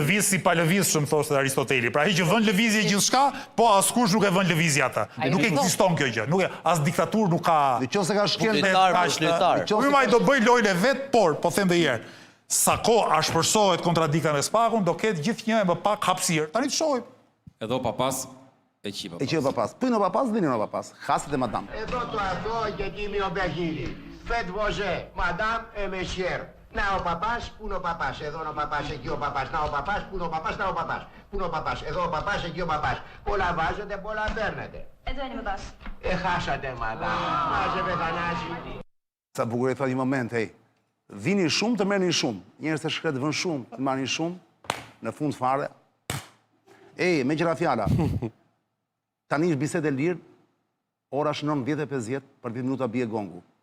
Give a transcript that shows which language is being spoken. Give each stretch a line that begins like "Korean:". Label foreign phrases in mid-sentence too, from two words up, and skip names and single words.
Albanian: Lëviz si pa lëvizshëm thoshte Aristoteli. Pra ai që vën lëvizje gjithçka, po askush nuk e vën lëvizje atë. Nuk ekziston kjo gjë. Nuk as diktaturë nuk ka. Nëse ka shkel Ai do bëj lojën e vet, por po them edhe një herë. Sa kohë ashpërsohet kontradikta me Spakun, do ketë gjithnjë më pak hapësirë. Tani të shohim.
Greek: Εδώ ο παπάς, εκεί Εκεί ο παπάς. Πού είναι ο παπάς, δεν είναι ο παπάς. Χάσετε, μαντάμ. Εδώ το αυτό και εκεί είναι ο Μπεχίλη.
French: Faites voger, madame et monsieur.
Greek: Να ο παπάς, πού είναι ο παπάς. Εδώ είναι ο παπάς, εκεί ο παπάς. Να ο παπάς, πού είναι ο παπάς, να ο παπάς. Πού είναι ο παπάς. Εδώ ο παπάς, εκεί ο παπάς. Πολλά βάζετε, πολλά παίρνετε. Εδώ είναι ο παπάς. Χάσατε, madame. Μάζευε Θανάση.
Albanian: Sa bukur e tha një moment, hej. Vini shumë të merrni shumë. Njerëz të shkret vën shumë, të marrin shumë. Në fund fare. Me qëra fjala. Tani është bisedë e lirë. Ora është 9:50, për 10 minuta bie gongu.